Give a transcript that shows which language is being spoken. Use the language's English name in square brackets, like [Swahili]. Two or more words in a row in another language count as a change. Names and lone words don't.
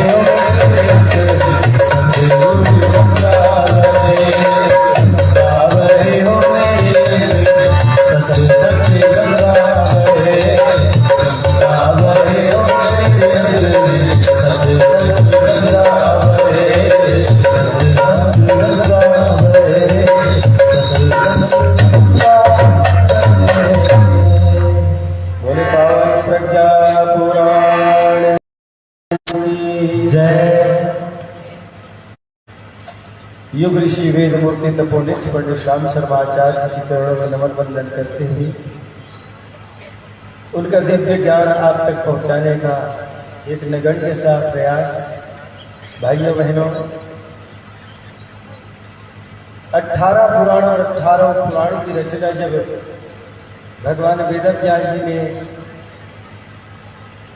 [Hindi] हो मेरे अंदर सत गंगा बहे गंगा बहे हो मेरे अंदर सत गंगा बहे गंगा बहे हो मेरे अंदर सत गंगा बहे गंगा बहे बोले पावन प्रज्ञा पुराण की जय। युग ऋषि वेद मूर्ति तपोनिष्ठ पंडित श्याम शर्माचार्य जी की चरणों में नमन वंदन करते हुए उनका दिव्य ज्ञान आप तक पहुंचाने का एक नगण्य सा प्रयास। भाइयों बहनों, 18 पुराण और 18 पुराण की रचना जब भगवान वेदव्यास जी ने